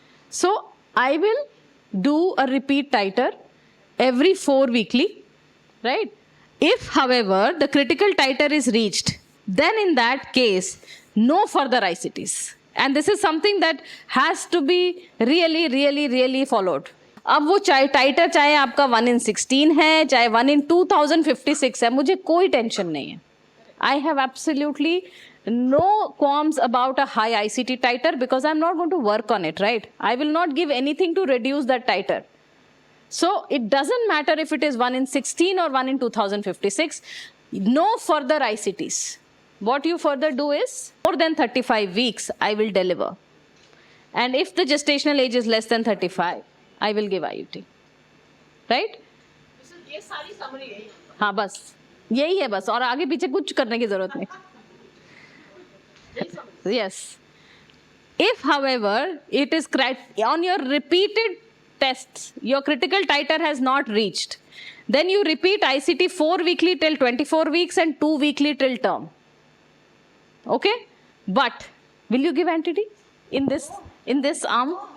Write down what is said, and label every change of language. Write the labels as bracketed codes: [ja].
[en] So, I will do a repeat titer every 4 weekly, right? If, however, the critical titer is reached, then in that case, no further ICTs. And this is something that has to be really followed. [hi] अब वो टाइटर चाहे आपका 1 in 16 है, चाहे 1 in 2056 है, मुझे कोई tension नहीं है. [en] I have absolutely no qualms about a high ICT titer because I'm not going to work on it, right? I will not give anything to reduce that titer. So it doesn't matter if it is 1 in 16 or 1 in 2056, no further ICTs. What you further do is, more than 35 weeks, I will deliver. And if the gestational age is less than 35, I will give IUT. Right? [hi] ये सारी summary है. हाँ बस यही है बस और आगे पीछे कुछ करने की जरूरत नहीं. [en] Yes. If, however, it is on your repeated tests, your critical titer has not reached, then you repeat ICT 4 weekly till 24 weeks and 2 weekly till term. Okay? But will you give anti-D in this arm?